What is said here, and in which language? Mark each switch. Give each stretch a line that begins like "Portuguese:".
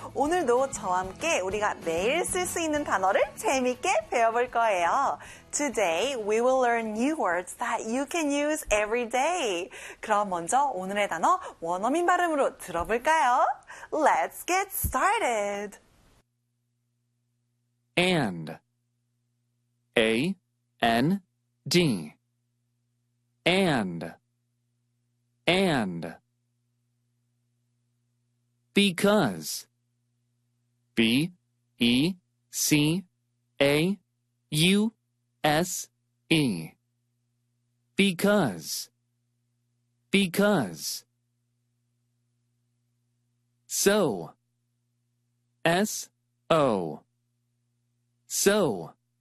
Korean: 오늘도 저와 함께 우리가 매일 쓸 수 있는 단어를 재미있게 배워볼 거예요.
English: Today, we will learn new words that you can use every day.
Korean: 그럼 먼저 오늘의 단어 원어민 발음으로 들어볼까요?
English: Let's get started! And A N D and because B E C A U S E because so S O so